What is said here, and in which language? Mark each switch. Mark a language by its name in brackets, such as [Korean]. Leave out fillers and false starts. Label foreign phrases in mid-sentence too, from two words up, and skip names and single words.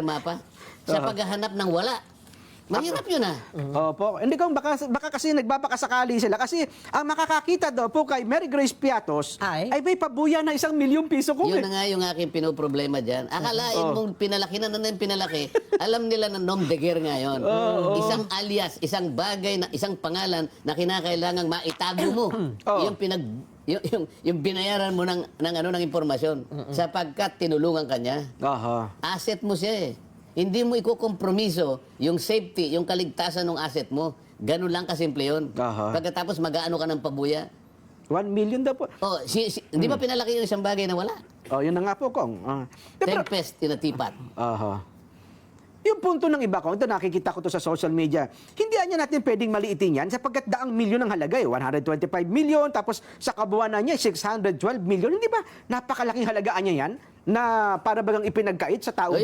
[Filipino] Mapa, sa paghahanap ng wala. Mahirap yun Opo. Hindi kong baka kasi nagbabakasakali sila. Kasi ang makakakita daw po kay Mary Grace Piatos Ay may pabuya na 1 milyong piso ko. Yun na nga yung aking pinoproblema dyan. Akalain mong pinalaki na yung pinalaki. Alam nila na [French] nom de guerre [Filipino] nga yun. Isang alias, isang bagay, isang pangalan na kinakailangang maitago mo. Yung binayaran mo ng impormasyon sapagkat tinulungan ka niya. Aha. Asset mo siya Hindi mo ikukompromiso yung safety, yung kaligtasan ng asset mo. Ganun lang kasimple yun. Aha. Pagkatapos mag-aano ka ng pabuya. 1 million daw po. Di ba pinalaki yung isang bagay na wala? Yun na nga po, Kong. Pero, [English] Tempest in a teapot. [Filipino] aha. Yung punto ng iba, Kong, ito nakikita ko to sa [English] social media, [Filipino] hindi niya natin pwedeng maliitin yan sapagkat daang milyon ang halaga 125 million, tapos sa kabuuan niya 612 million. Hindi ba napakalaking halagaan niya yan na para bagang ipinagkait sa taong